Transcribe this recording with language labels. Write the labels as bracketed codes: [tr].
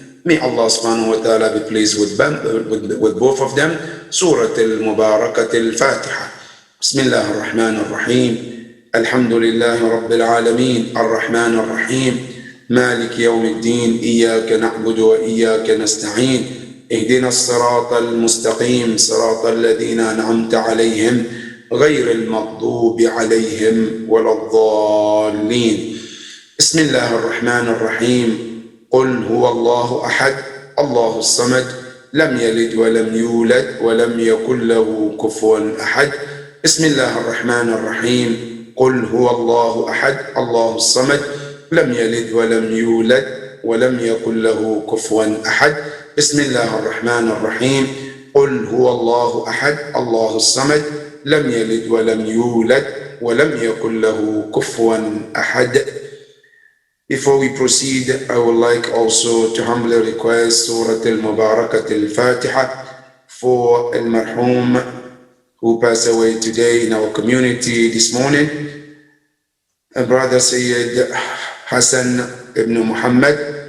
[en] May Allah subhanahu wa ta'ala be pleased with both of them. Surah Al-Mubarakat Al-Fatiha. [ar] Bismillah ar-Rahman ar-Rahim. الحمد لله رب العالمين الرحمن الرحيم مالك يوم الدين إياك نعبد وإياك نستعين اهدنا الصراط المستقيم صراط الذين أنعمت عليهم غير المغضوب عليهم ولا الضالين. بسم الله الرحمن الرحيم. قل هو الله أحد الله الصمد لم يلد ولم يولد ولم يكن له كفوا أحد. بسم الله الرحمن الرحيم. قل هو الله أحد الله الصمد لم يلد ولم يولد ولم يكن له كفوا أحد. بسم الله الرحمن الرحيم. قل هو الله أحد الله الصمد لم يلد ولم يولد ولم يكن له كفوا أحد. [en] Before we proceed, I would like also to humbly request Surah Al-Mubarakat Al-Fatiha for Al-Marhum who passed away today in our community this morning, Brother Sayyid Hassan ibn Muhammad.